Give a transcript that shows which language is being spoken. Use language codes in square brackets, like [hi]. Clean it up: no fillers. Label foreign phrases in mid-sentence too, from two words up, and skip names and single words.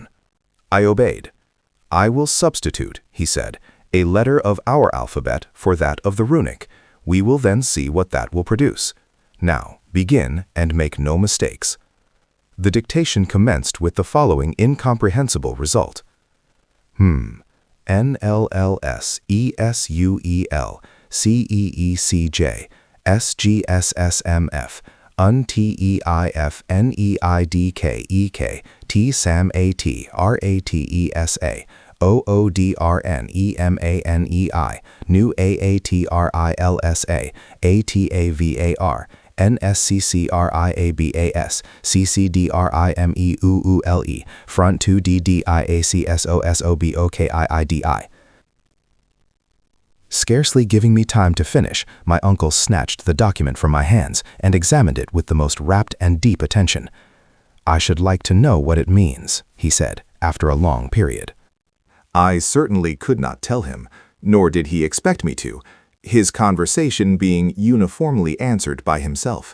[en] I obeyed. "I will substitute," he said, "a letter of our alphabet for that of the runic. We will then see what that will produce. Now, begin and make no mistakes." The dictation commenced with the following incomprehensible result. NLLSESUEL CEECJ SGSSMF UNTEIFNEIDKEK TSAMAT RATESA NEW AATRILSA ATAVAR NSCCRIABAS CCDRIMEUULE Front 2DDIACSOSOBOKIIDI. Scarcely giving me time to finish, my uncle snatched the document from my hands and examined it with the most rapt and deep attention. "I should like to know what it means," he said, after a long period. I certainly could not tell him, nor did he expect me to, his conversation being uniformly answered by himself.